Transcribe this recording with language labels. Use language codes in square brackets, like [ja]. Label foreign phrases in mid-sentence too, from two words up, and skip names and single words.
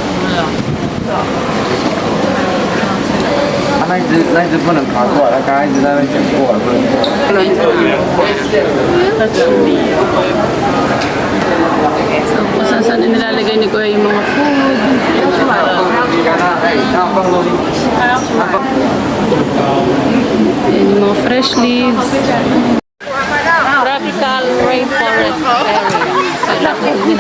[zh] 他那一只不能爬过来，他刚刚一直在那边讲过来，不能过来。 [tl] Kung saan nilalagay ni Kuya yung mga food. Yan yung mga [en] fresh leaves. Tropical rainforest area.